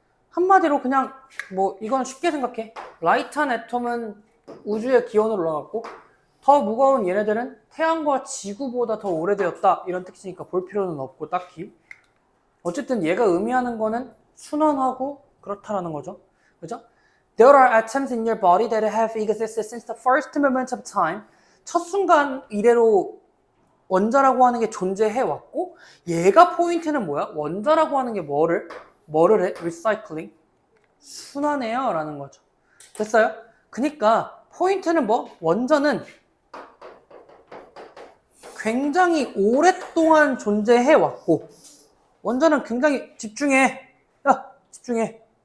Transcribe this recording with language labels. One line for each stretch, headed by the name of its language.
Korean: 한마디로 그냥 뭐 이건 쉽게 생각해. 라이트한 애톰은 우주의 기원으로 올라갔고 더 무거운 얘네들은 태양과 지구보다 더 오래되었다 이런 뜻이니까 볼 필요는 없고 딱히. 어쨌든 얘가 의미하는 거는 순환하고 그렇다라는 거죠. 그죠?
English: There are atoms in your body that have existed since the first moment of time.
Korean: 첫 순간 이래로 원자라고 하는 게 존재해 왔고 얘가 포인트는 뭐야? 원자라고 하는 게 뭐를 해? 리사이클링. 순환해요 라는 거죠. 됐어요? 그러니까 포인트는 뭐? 원자는 굉장히 오랫동안 존재해 왔고 원자는 굉장히 집중해. 야, 집중해.